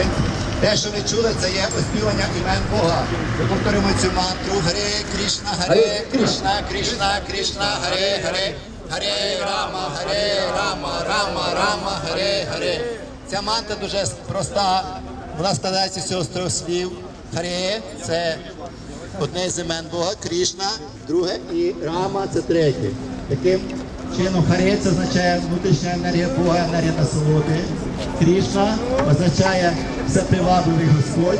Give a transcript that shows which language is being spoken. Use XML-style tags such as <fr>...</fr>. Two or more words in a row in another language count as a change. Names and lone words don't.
<uk>Те, що ви чули, це є оспівання імен Бога. Ми повторимо цю мантру. Харе Кришна, Харе Кришна, Кришна Кришна, Харе Харе, Харе Рама, Рама Рама, Харе Харе. Ця мантра дуже проста. Вона складається з цього з трьох слів. Харе – це одне з імен Бога, Кришна, друге, і Рама – це третє. Таким чином, Харе – це означає внутрішня енергія Бога, енергія насолоди. Кришна означає всепривабливий Господь.</uk>